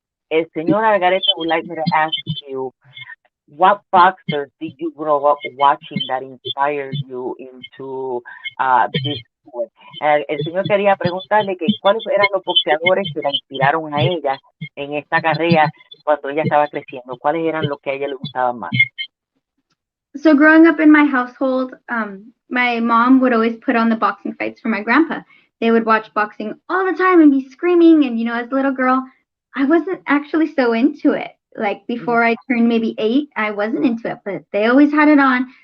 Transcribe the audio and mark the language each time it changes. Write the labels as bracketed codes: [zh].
[en] El señor Algarete would like me to ask you, what boxers did you grow up watching that inspired you into this sport? [es] El señor quería preguntarle que cuáles eran los boxeadores que la inspiraron a ella en esta carrera cuando ella estaba creciendo. ¿Cuáles eran los que a ella le gustaban más? [en] So growing up in my household, my mom would always put on the boxing fights for my grandpa. They would watch boxing all the time and be screaming. And, as a little girl, I wasn't actually so into it. Like before I turned maybe 8, I wasn't into it, but they always had it on.